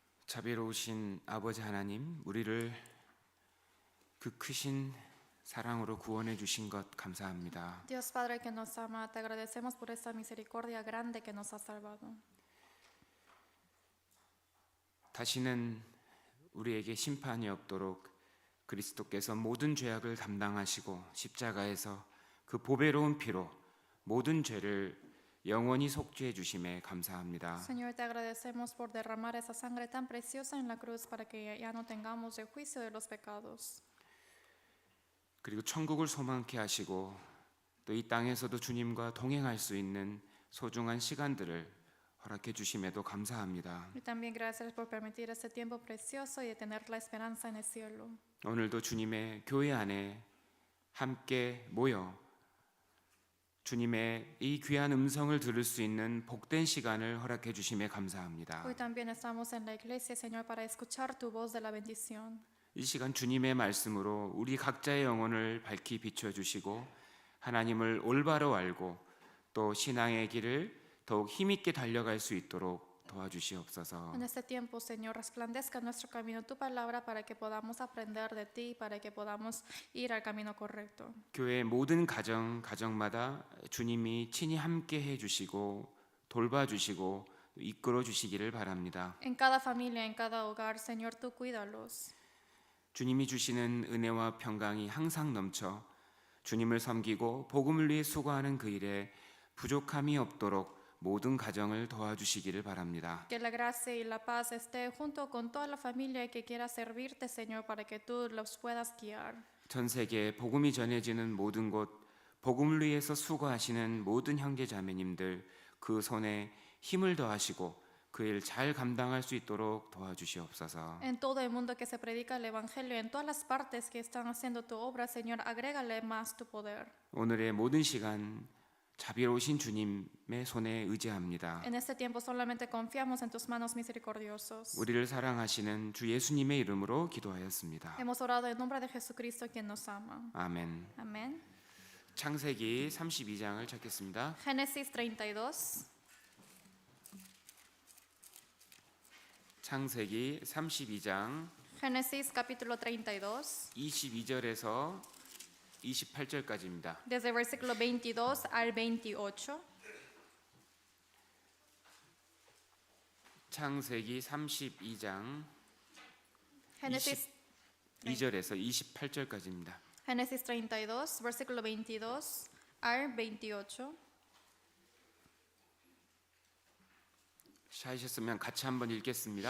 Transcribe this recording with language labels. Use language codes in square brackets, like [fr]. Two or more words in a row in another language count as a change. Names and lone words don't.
[ko] 자비로우신 아버지 하나님, 우리를 그 크신 사랑으로 구원해 주신 것 감사합니다. [es] Dios Padre que nos ama, te agradecemos por esta misericordia grande que nos ha salvado. [ko] 다시는 우리에게 심판이 없도록 그리스도께서 모든 죄악을 담당하시고 십자가에서 그 보배로운 피로 모든 죄를 영원히 속죄해 주심에 감사합니다. [es] Señor, te agradecemos por derramar esa sangre tan preciosa en la cruz para que ya no tengamos el juicio de los pecados. [ko] 그리고 천국을 소망케 하시고 또 이 땅에서도 주님과 동행할 수 있는 소중한 시간들을 허락해 주심에도 감사합니다. [es] Y también gracias por permitir este tiempo precioso y de tener la esperanza en el cielo. [ko] 오늘도 주님의 교회 안에 함께 모여 주님의 이 귀한 음성을 들을 수 있는 복된 시간을 허락해 주심에 감사합니다. [es] Hoy también estamos en la iglesia, Señor, para escuchar tu voz de la bendición. [ko] 이 시간 주님의 말씀으로 우리 각자의 영혼을 밝히 비춰 주시고 하나님을 올바로 알고 또 신앙의 길을 더욱 힘있게 달려갈 수 있도록 도와주시옵소서. [es] En este tiempo, Señor, resplandezca en nuestro camino tu palabra para que podamos aprender de ti, para que podamos ir al camino correcto. [ko] 교회의 모든 가정마다 주님이 친히 함께 해 주시고 돌봐 주시고 이끌어 주시기를 바랍니다. [es] En cada familia, en cada hogar, Señor, tú cuídalos. [ko] 주님이 주시는 은혜와 평강이 항상 넘쳐 주님을 섬기고 복음을 위해 수고하는 그 일에 부족함이 없도록 모든 가정을 도와주시기를 바랍니다. [es] Que la gracia y la paz esté junto con toda la familia que quiera servirte, Señor, para que tú los puedas guiar. [ko] 전 세계에 복음이 전해지는 모든 곳, 복음을 위해서 수고하시는 모든 형제 자매님들 그 손에 힘을 더하시고 그 일 잘 감당할 수 있도록 도와주시옵소서. [es] En todo el mundo que se predica el Evangelio, en todas las partes que están haciendo tu obra, Señor, agrégale más tu poder. [ko] 오늘의 모든 시간 자비로우신 주님의 손에 의지합니다. [es] En este tiempo solamente confiamos en tus manos misericordiosos. [ko] 우리를 사랑하시는 주 예수님의 이름으로 기도하였습니다. [es] Hemos orado en nombre de Jesucristo, quien nos ama. [ko] 아멘. [es] Amén. [ko] 창세기 32장을 찾겠습니다. [es] Génesis 32. [ko] 창세기 32장 [es] Génesis capítulo 32. [ko] 22절에서 28절까지입니다. [es] Desde el versículo 22 al 28. [ko] 창세기 32장 [es] Génesis [ko] 22절에서 28절까지입니다. [es] Génesis 32, versículo 22 al 28. [ko] 찾으셨으면 같이 한번 읽겠습니다.